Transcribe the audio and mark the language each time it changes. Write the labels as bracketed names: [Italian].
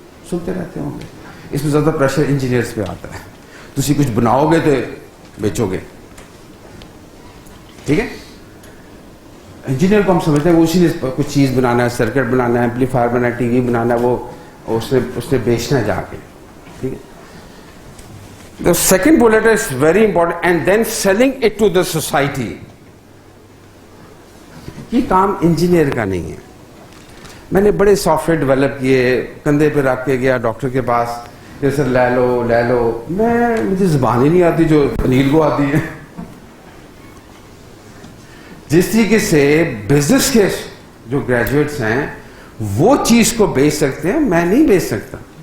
[Urdu] سنتے رہتے ہوں گے, اس میں زیادہ پریشر انجینئرس پہ آتا ہے. تسی کچھ بناؤ گے تو بیچو گے. ٹھیک ہے, انجینئر کو ہم سمجھتے ہیں وہ اسی نے کچھ چیز بنانا ہے, سرکٹ بنانا ہے, ایمپلیفائر بنانا ہے, ٹی وی بنانا ہے, وہ اس نے بیچنا ہے جا کے. ٹھیک ہے, [English] the second bullet is very important, and then selling it to the society. [Urdu] یہ کام انجینئر کا نہیں ہے. میں نے بڑے سافٹ ویئر ڈیولپ کیے, کندھے پہ رکھ کے گیا ڈاکٹر کے پاس کہ سر لے لو لے لو. مجھے زبان ہی نہیں آتی جو انیل کو آتی ہے. جس طریقے سے بزنس کے جو گریجویٹس ہیں وہ چیز کو بیچ سکتے ہیں, میں نہیں بیچ سکتا.